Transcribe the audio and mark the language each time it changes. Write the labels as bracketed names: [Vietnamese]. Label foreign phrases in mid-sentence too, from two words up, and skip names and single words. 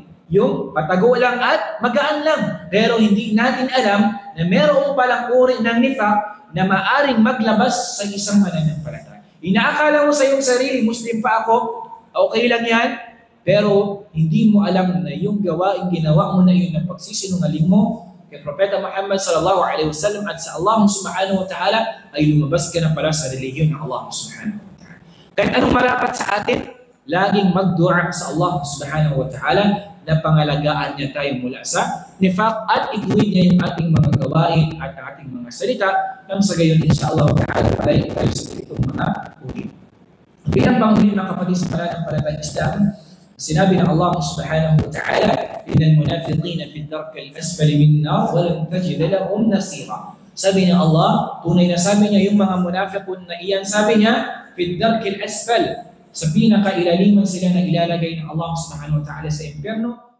[Filipino] Yung patago lang at magaan lang. Pero hindi natin alam na mayroong palang uri ng nifaq na maaaring maglabas sa isang mananampalataya. Inaakala mo sa iyong sarili, Muslim pa ako, okay lang yan, pero hindi mo alam na yung ginawa mo na yun ng pagsisinungaling mo kay Propeta Muhammad [Arabic] صلى الله عليه وسلم [Filipino] at sa Allah [Arabic] سبحانه وتعالى [Filipino] ay lumabas ka na pala sa relihiyon ng Allah [Arabic] سبحانه وتعالى. [Filipino] Kahit anong marapat sa atin, laging magdua sa Allah [Arabic] سبحانه وتعالى [Filipino] na pangalagaan niya tayo mula sa nifaq at ituwid niya yung ating mga gawain at ating mga salita nang sa gayon [Arabic] إن شاء الله تعالى [Filipino] palay tayo sa itong mga uri. Bilang panghuli ng kapatid sa pananampalatayang Islam, sinabi ng Allah [Arabic] سبحانه وتعالى, إن المنافقين في الدرك الأسفل من النار ولن تجد لهم نصيرا. [Filipino] Sabi ng Allah, tunay na sabi niya yung mga munafiqun na iyan, sabi niya, [Arabic] في الدرك الأسفل, [Filipino] sa pinakailaliman sila na ilalagay ng Allah [Arabic] سبحانه وتعالى [Filipino] sa impyerno.